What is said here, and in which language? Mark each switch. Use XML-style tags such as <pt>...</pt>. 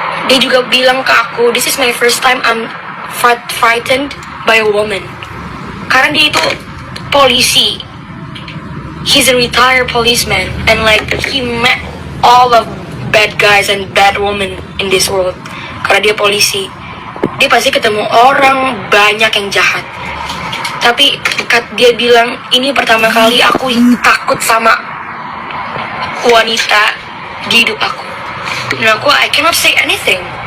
<id>Dia juga bilang ke aku,</id> <en>this is my first time I'm frightened by a woman.</en> <id>Karena dia itu polisi.</id> <en>He's a retired policeman, and like he met all of bad guys and bad women in this world.</en> <id>Karena dia polisi, dia pasti ketemu orang banyak yang jahat. Tapi dia bilang, ini pertama kali aku takut sama wanita di hidup aku. Dan aku,</id> <en>I cannot say anything.</en>